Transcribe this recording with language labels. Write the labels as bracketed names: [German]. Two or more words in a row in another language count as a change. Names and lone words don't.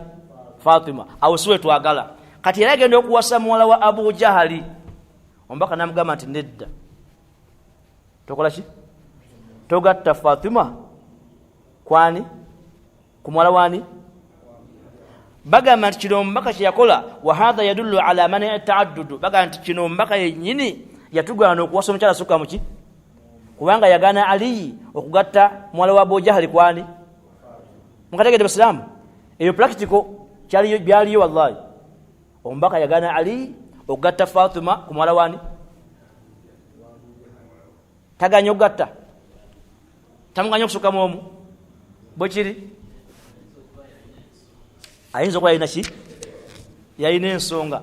[Ganda] Fatima awusiwe twagala kati era agenda okuwasa muwala wa Abu Jahali Mubaka namugamba nti nedda tokola ki togatta Fatima kwani kumwala wani bagamba nti kino Mubaka kye yakola [Arabic] وهذا يدل على منع التعدد [Ganda] bagamba nti kino Mubaka yennyini yatugana okuwasa omukyala sukka muki kubanga yagana Ali okugatta mwala wa Abu Jahali kwani mukategede Basilamu eyo practical kyali byaliyo wallahi Mubaka yagana Ali okugatta Fatima ku mwala wani taganya okugatta tamuganya okusuka mu bwekiri ayinza okuba yalina ki yalina ensonga.